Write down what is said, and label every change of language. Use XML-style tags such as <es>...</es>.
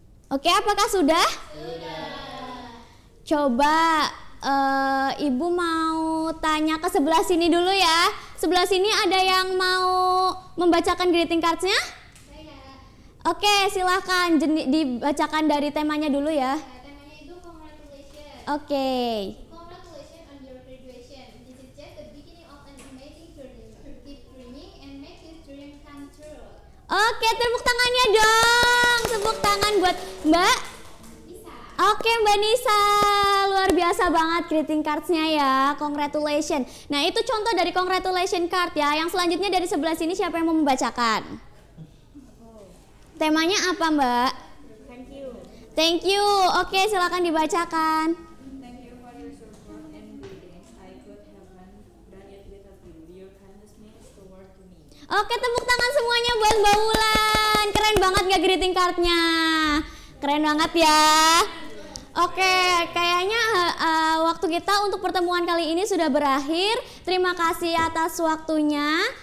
<id>Oke, apakah sudah? Sudah. Coba ibu mau tanya ke sebelah sini dulu ya. Sebelah sini ada yang mau membacakan greeting cards-nya? Saya. Oke, silakan dibacakan dari temanya dulu ya. Temanya itu congratulations. Oke.</id> <en>Congratulations on your graduation. This is just the beginning of an amazing journey. Keep dreaming and make this dream come true.</en> <id>Oke, tepuk tangannya dong. Tepuk tangan buat Mbak Nisa. Oke, Mbak Nisa, luar biasa banget greeting cards-nya ya.</id> <en>Congratulations.</en> <id>Nah, itu contoh dari congratulation card ya. Yang selanjutnya dari sebelah sini siapa yang mau membacakan? Temanya apa, Mbak?</id> <en>Thank you. Thank you.</en> <id>Oke, silakan dibacakan.</id> <en>Thank you for your support and greetings. I could have done it without you. Your kindness means the world to me.</en> <id>Oke, tepuk tangan semuanya buat Mbak Wulan. Keren banget gak greeting card-nya? Keren banget ya. Oke, kayaknya waktu kita untuk pertemuan kali ini sudah berakhir. Terima kasih atas waktunya.</id>